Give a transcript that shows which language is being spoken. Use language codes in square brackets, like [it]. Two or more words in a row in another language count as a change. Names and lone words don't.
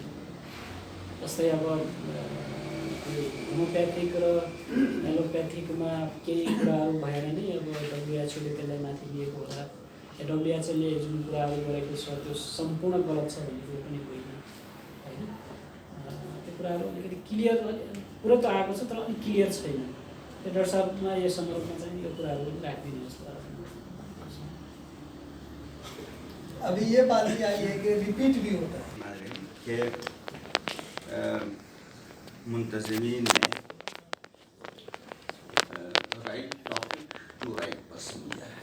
[ne] जस्तै अब होमियोप्याथिक र एलोप्याथिकमा केही कुराहरू भएर नै अब WHO ले त्यसलाई माथि लिएको होला। WHO ले जुन कुराहरू गरेको छ त्यो सम्पूर्ण गलत छ भन्ने कुरो पनि होइन होइन। त्यो कुराहरू अलिकति क्लियर कुरो त आएको छ तर अलिक क्लियर छैन। त्यो डाक्टर साहबमा यो सन्दर्भमा चाहिँ यो कुराहरू राखिदिनु जस्तो। [hi] अभी ये बात भी आई है कि रिपीट भी होता है कि मुंतज़मीन ने [en] right topic to right person [hi] दिया है।